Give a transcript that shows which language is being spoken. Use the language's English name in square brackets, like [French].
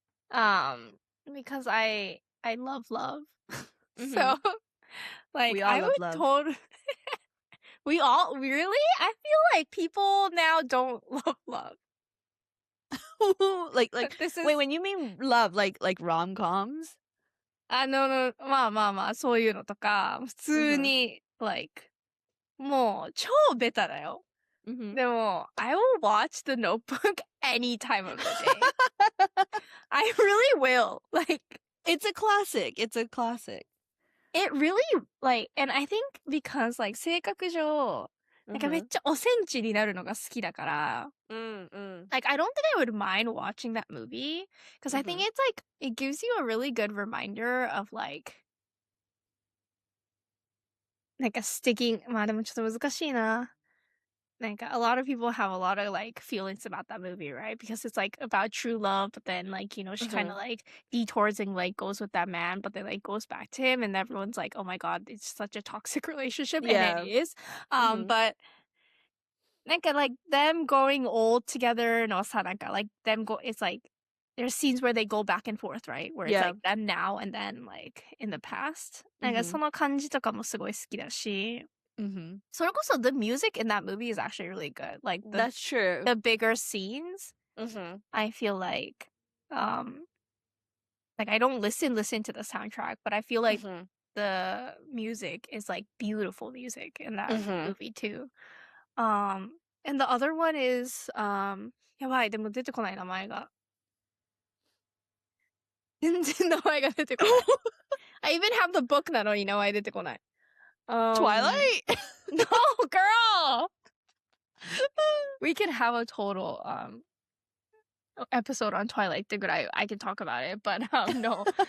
[English] Because I love love. So like we all I love would totally really? I feel like people now don't love love. like wait, when you mean love, like rom-coms? [Japanese] No, まあまあまあ、そういうのとか、普通に、like、もう超ベタだよ。 [English] でも、I will watch The Notebook any time of the day. I really will. Like, it's a classic. It's a classic. It really, like, and I think because, like, [Japanese] 性格上、なんかめっちゃおセンチになるのが好きだから、 [English] like, I don't think I would mind watching that movie, because I think it's, like, it gives you a really good reminder of, like, なんかsticking, [Japanese] まあでもちょっと難しいな。 [English] なんか a lot of people have a lot of like feelings about that movie, right? Because it's like about true love, but then like, you know, she kind of like detours and like goes with that man, but then like goes back to him, and everyone's like, oh my god, it's such a toxic relationship, and it is. But なんか like them going old together のさ、なんか like them go, it's like there's scenes where they go back and forth, right? Where it's like them now and then like in the past. [Japanese] なんかその感じとかもすごい好きだし。 [English] それこそ the music in that movie is actually really good. Like That's true. The bigger scenes, I feel like I don't listen to the soundtrack, but I feel like the music is like beautiful music in that movie too. And the other one is [Japanese] やばい、でも出てこない名前が。全然名前が出てこない。 [English] I even have the book [Japanese] なのに名前出てこない。 [English] Twilight? No, girl! We could have a total episode on Twilight ってぐらい I can talk about it, but no.